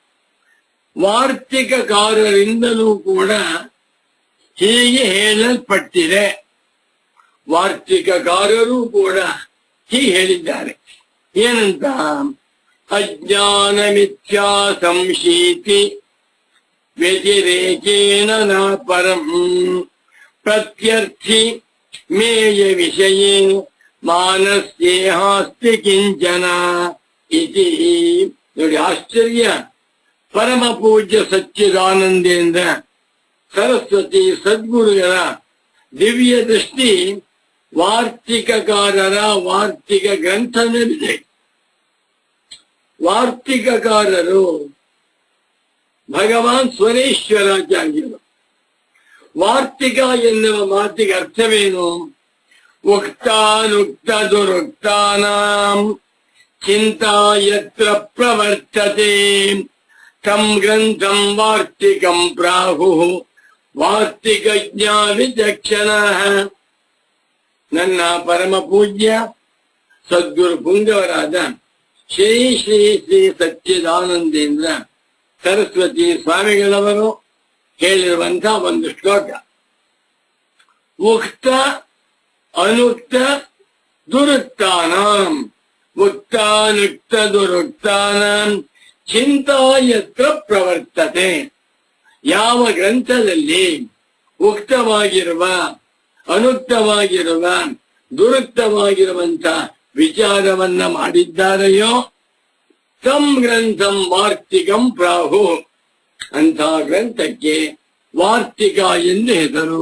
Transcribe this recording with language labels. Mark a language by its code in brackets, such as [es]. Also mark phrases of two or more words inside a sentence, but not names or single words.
[kn] ವಾರ್ತಿಕಕಾರರಿಂದಲೂ ಕೂಡ ಹೀಗೆ ಹೇಳಲ್ಪಟ್ಟಿದೆ. ವಾರ್ತಿಕಕಾರರು ಕೂಡ ಹೀಗೆ ಹೇಳಿದ್ದಾರೆ. [sa] ಏನಂತ? ಅಜ್ಞಾನ ಮಿಥ್ಯಾ ಸಂಶೀತಿ ವ್ಯತಿರೇಕೇನ ನ ಪರಂ ಪ್ರತ್ಯರ್ಥಿ ಮೇಯ ವಿಷಯೇ ಮಾನಸ್ಯೇಹಾಸ್ತಿ ಕಿಂಚನ ಇತಿ. [kn] ನೋಡಿ ಆಶ್ಚರ್ಯ. ಪರಮ ಪೂಜ್ಯ ಸಚ್ಚಿದಾನಂದೇಂದ್ರ ಸರಸ್ವತಿ ಸದ್ಗುರುಗಳ ದಿವ್ಯ ದೃಷ್ಟಿ ವಾರ್ತಿಕಕಾರರ ವಾರ್ತಿಕ ಗ್ರಂಥದಲ್ಲಿದೆ. ವಾರ್ತಿಕಕಾರರು ಭಗವಾನ್ ಸ್ವರೇಶ್ವರಾಚಾರ್ಯರು. ವಾರ್ತಿಕ ಎನ್ನುವ ಮಾತಿಗೆ ಅರ್ಥವೇನು? [sa] ಉಕ್ತಾನುಕ್ತ ದುರುಕ್ತಾನಾಂ ಚಿಂತಾ ಯತ್ರ ಪ್ರವರ್ತತೆ ತಂ ಗ್ರಂಥಂ ವಾರ್ತಿಕಂ ಪ್ರಾಹುಃ ವಾರ್ತಿಕಜ್ಞ ವಿಚಕ್ಷಣಃ. [kn] ನನ್ನ ಪರಮ ಪೂಜ್ಯ ಸದ್ಗುರು ಪುಂಗವರಾದ ಶ್ರೀ ಶ್ರೀ ಶ್ರೀ ಸಚ್ಚಿದಾನಂದೇಂದ್ರ ಸರಸ್ವತಿ ಸ್ವಾಮಿಗಳವರು ಹೇಳಿರುವಂತಹ ಒಂದು ಶ್ಲೋಕ. [sa] ಉಕ್ತ ಅನುಕ್ತ ದುರುಕ್ತಾನಾಂ ಉಕ್ತಾನುಕ್ತ ದುರುಕ್ತಾನಾಂ ಚಿಂತಾ ಯತ್ರ ಪ್ರವರ್ತತೆ. [kn] ಯಾವ ಗ್ರಂಥದಲ್ಲಿ ಉಕ್ತವಾಗಿರುವ ಅನುಕ್ತವಾಗಿರುವ ದುರುಕ್ತವಾಗಿರುವಂತ ವಿಚಾರವನ್ನ ಮಾಡಿದ್ದಾರೆಯೋ [sa] ತಂ ಗ್ರಂಥಂ ವಾರ್ತಿಕಂ ಪ್ರಾಹು. [kn] ಅಂಥ ಗ್ರಂಥಕ್ಕೆ ವಾರ್ತಿಕ ಎಂದು ಹೆಸರು.